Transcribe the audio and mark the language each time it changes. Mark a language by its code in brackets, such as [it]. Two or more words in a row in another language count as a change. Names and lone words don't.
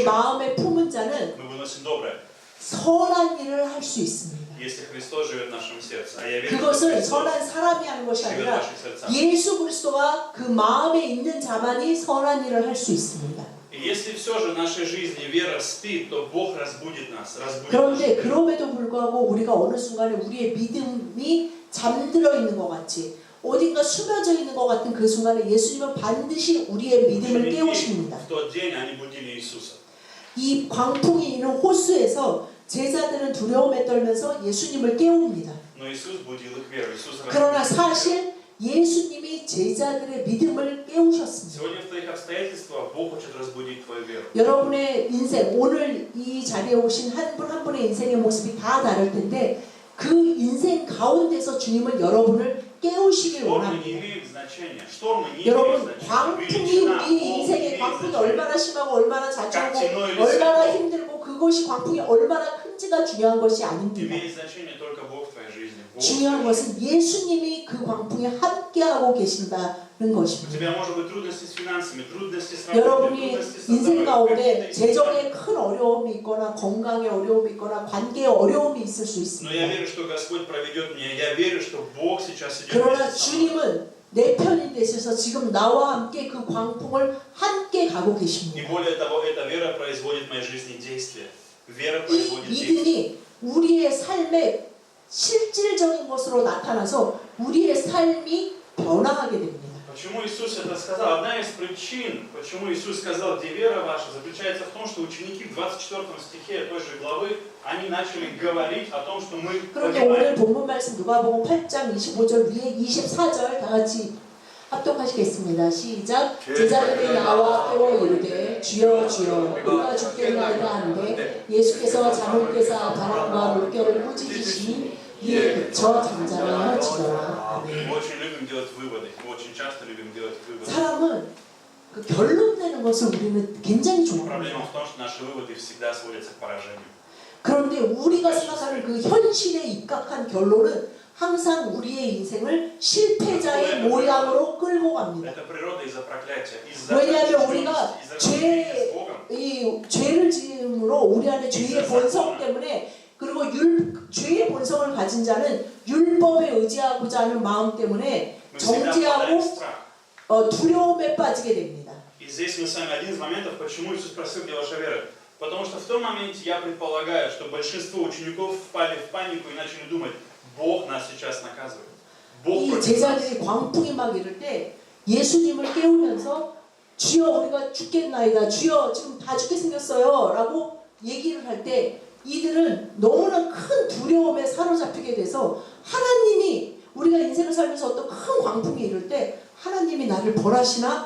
[ko] 마음에 품은 자는 [ru] мы выносим доброе. [ko] 선한 일을 할 수 있습니다. [ru] Если Христос живет в нашем сердце, а я верю, что [ko] 그것을 [ru] Христос [ko] 선한 사람이 하는 것이 [ru] живет в [ko] 아니라 [ru] наших сердцах. [ko] 예수 그리스도가 그 마음에 있는 자만이 선한 일을 할 수 있습니다. [ru] И если все же в нашей жизни вера спит, то Бог разбудит нас, разбудит [ko] 그런데 [ru] нас. [ko] 그럼에도 불구하고 우리가 어느 순간에 우리의 믿음이 잠들어 있는 것 같이 어딘가 숨어져 있는 것 같은 그 순간에 예수님은 반드시 우리의 믿음을 깨우십니다. [ru] В тот день они будили Иисуса. [ko] 이 광풍이 있는 호수에서 제자들은 두려움에 떨면서 예수님을 깨웁니다. [ru] Но Иисус будил их веру. Иисус [ko] 그러나 [ru] разбудил их веру. [ko] 사실 예수님이 제자들의 믿음을 깨우셨습니다. [ru] Сегодня в твоих обстоятельствах Бог хочет разбудить твою веру. [ko] 여러분의 인생, 오늘 이 자리에 오신 한 분 한 분의 인생의 모습이 다 다를 텐데 그 인생 가운데서 주님은 여러분을 깨우시길 [ru] Штормы не [ko] 원합니다. [ru] имеют значения. Штормы не имеют [ko] 여러분 [ru] значения. [ko] 광풍이 [ru] Величина, [ko] 우리 [ru] Бог [ko] 인생의 [ru] имеет [ko] 광풍이 [ru] значение. [ko] 얼마나 심하고 얼마나 자초하고 깍지노일이 얼마나 있어도. 힘들고 그것이 광풍이 얼마나 큰지가 중요한 것이 아닙니다. [ru] Имеет значение только Бог в твоей жизни. Бог в [ko] 중요한 [ru] твоей жизни. [ko] 것은 예수님이 그 광풍에 함께하고 계신다는 [ru] У [ko] 것입니다. [ru] тебя может быть трудности с финансами, трудности с работой, [ko] 여러분이 [ru] трудности с [ko] 인생 [ru] здоровьем, [ko] 가운데 [ru] какие-то [ko] 재정에 큰 어려움이 있거나 건강에 어려움이 있거나 관계에 어려움이 있을 수 [ru] Но я [ko] 있습니다. [ru] верю, что Господь проведет меня. Я верю, что Бог сейчас идет [ko] 그러나 [ru] вместе со мной. [ko] 주님은 내 편이 되셔서 지금 나와 함께 그 광풍을 함께 가고 [ru] И [ko] 계십니다. [ru] более того, эта вера производит в моей жизни действие. Вера [ko] 이 [ru] производит действие. [ko] 믿음이 우리의 삶에 실질적인 것으로 나타나서 우리의 삶이 변화하게 됩니다. [ru] Почему Иисус это сказал? Одна из причин, почему Иисус сказал, где вера ваша, заключается в том, что ученики в 24 стихе той же главы, они начали говорить о том, что мы [ko] 그런데 오늘 [ru] понимаем. [ko] 본문 말씀 누가복음 8장 25절 위에 24절 다 같이 합독하시겠습니다. 시작. 제자들이 나와 깨워 이르되 주여 주여 우리가 죽겠나이다 하는데 예수께서 잠을깨사 바람과 물결을 꾸짖으시니 이에 그쳐 잠잠을 하시더라. [ru] Мы очень любим делать выводы. Мы очень часто любим делать выводы. [ko] 사람은 그 결론 내는 것을 우리는 굉장히 좋아합니다. [ru] Проблема в том, что наши выводы всегда сводятся к поражению. [ko] 그런데 우리가 생각하는 그 현실에 입각한 결론은 항상 우리의 인생을 실패자의 모양으로 끌고 갑니다. [ru] Это природа из-за проклятия. Из-за [ko] 왜냐하면 [ru] отчужденности, [ko] 우리가 [ru] из-за разделения с Богом. [ko] 이 죄를 지음으로 우리 안에 죄의 본성 때문에 그리고 죄의 본성을 가진 자는 율법에 의지하고자 하는 마음 때문에 [ru] Мы всегда впадаем в [ko] 정죄하고 [ru] страх. [ko] 두려움에 빠지게 됩니다. [ru] И здесь мы с вами один из моментов, почему Иисус спросил, где ваша вера. Потому что в том моменте я предполагаю, что большинство учеников впали в панику и начали думать, Бог нас сейчас наказывает. Бог [ko] 이 [ru] против нас. [ko] 제자들이 광풍이 막 이럴 때 예수님을 깨우면서 주여 우리가 죽겠나이다. 주여 지금 다 죽게 생겼어요. 라고 얘기를 할 때 이들은 너무나 큰 두려움에 사로잡히게 돼서 하나님이 우리가 인생을 살면서 어떤 큰 광풍이 이럴 때 하나님이 나를 벌하시나?